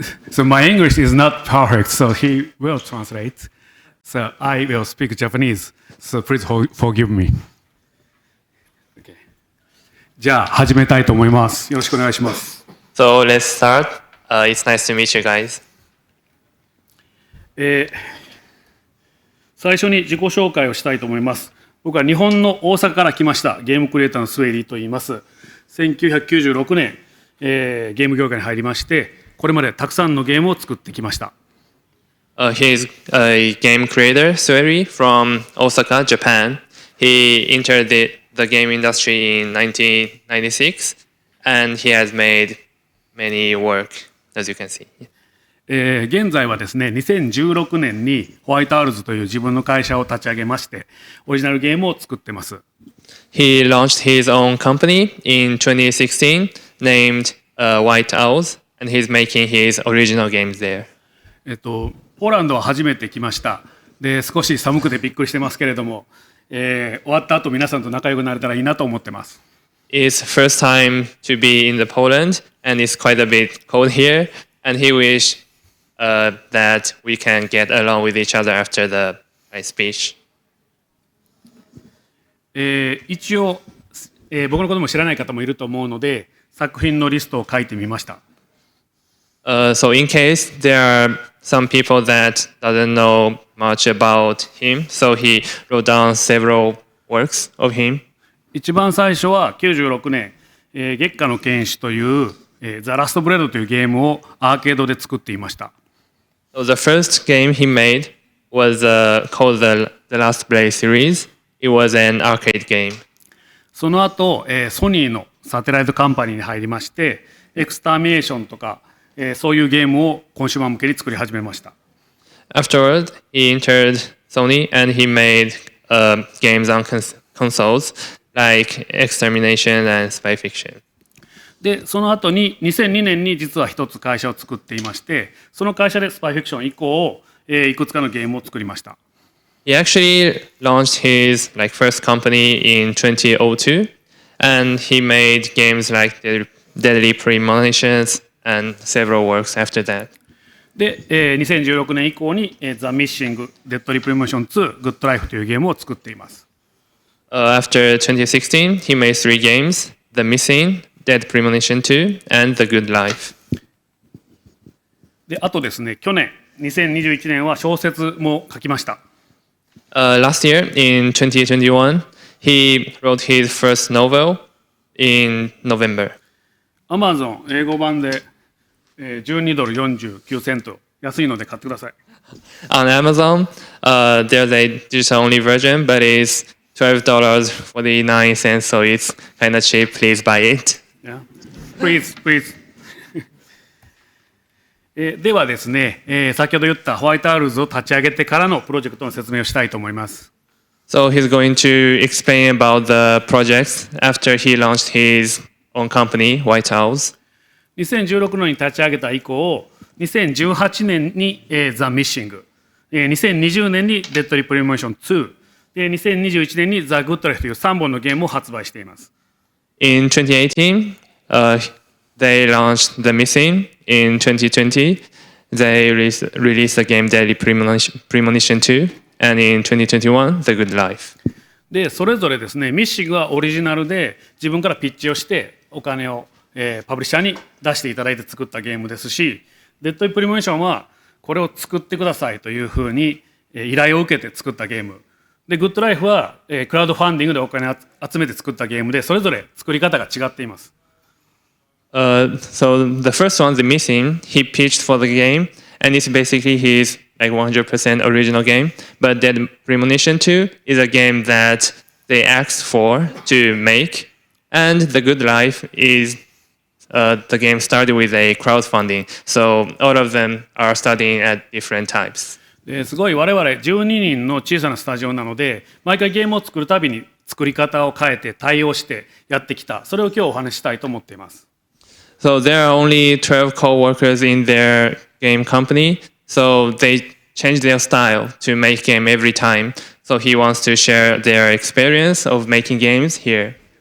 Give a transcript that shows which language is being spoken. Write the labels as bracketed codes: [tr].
[en] So my English is not perfect, so he will translate. So I will speak Japanese. So please forgive me. Okay. [ja] じゃあ始めたいと思います。よろしくお願いします。 [en] So let's start. It's nice to meet you guys. [ja] 最初に自己紹介をしたいと思います。僕は日本の大阪から来ましたゲームクリエイターのスウェイリーと言います。 1996年、ゲーム業界に入りまして、これまでたくさんのゲームを作ってきました。 [en] He's a game creator, Suehiro, from Osaka, Japan. He entered the game industry in 1996, and he has made many work, as you can see. [ja] 現在はですね、2016年にホワイトアウルズという自分の会社を立ち上げまして、オリジナルゲームを作ってます。 [en] He launched his own company in 2016 named White Owls, and he's making his original games there. [ja] ポーランドは初めて来ました。で、少し寒くてびっくりしてますけれども、終わった後皆さんと仲良くなれたらいいなと思ってます。 [en] It's first time to be in the Poland, and it's quite a bit cold here, and he wish that we can get along with each other after the speech. [ja] 一応、僕のことも知らない方もいると思うので、作品のリストを書いてみました。 [en] So in case there are some people that doesn't know much about him, so he wrote down several works of him. [ja] 一番最初は96年、月下の剣士という、ザ・ラストブレードというゲームをアーケードで作っていました。 [en] So the first game he made was called the Last Blade series. It was an arcade game. [ja] その後、ソニーのサテライトカンパニーに入りまして、エクスターミネーションとか、そういうゲームをコンシューマー向けに作り始めました。 [en] Afterward, he entered Sony and he made games on consoles like Extermination and Spy Fiction. [ja] で、その後に2002年に実は一つ会社を作っていまして、その会社でスパイフィクション以降、いくつかのゲームを作りました。 [en] He actually launched his first company in 2002, and he made games like Deadly Premonitions and several works after that. [ja] で、2016年以降にThe Missing, Deadly Premonition 2, Good Life というゲームを作っています。 [en] After 2016, he made 3 games: The Missing, Dead Premonition 2, and The Good Life. [ja] で、あとですね、去年2021年は小説も書きました。 [en] Last year, in 2021, he wrote his first novel in November. [ja] Amazon 英語版で12ドル49セント安いので買ってください。 [en] On Amazon, there's a digital-only version, but it's $12.49, so it's kind of cheap. Please buy it. Yeah. Please, please. [ja] ではですね、先ほど言ったホワイトアウルズを立ち上げてからのプロジェクトの説明をしたいと思います。 [en] So he's going to explain about the projects after he launched his own company, White Owls. [ja] 2016年に立ち上げた以降、2018年にThe Missing、2020年に Deadly Premonition 2、2021年に The Good Life という3本のゲームを発売しています。 [en] In 2018, they launched The Missing. In 2020, they released the game Deadly Premonition 2, and in 2021, The Good Life. [ja] で、それぞれですね、ミッシングはオリジナルで自分からピッチをしてお金を、パブリッシャーに出していただいて作ったゲームですし、デッド・プリモニションはこれを作ってくださいというふうに依頼を受けて作ったゲーム。で、グッドライフはクラウドファンディングでお金を集めて作ったゲームで、それぞれ作り方が違っています。 [en] So the first one, The Missing, he pitched for the game, and it's basically his 100% original game. But Dead Premonition 2 is a game that they asked for to make, and The Good Life is the game started with a crowdfunding. So all of them are starting at different types. [ja] すごい我々12人の小さなスタジオなので、毎回ゲームを作るたびに作り方を変えて対応してやってきた。それを今日お話ししたいと思っています。 [en] So there are only 12 co-workers in their game company, so they change their style to make game every time. So he wants to share their experience of making games here.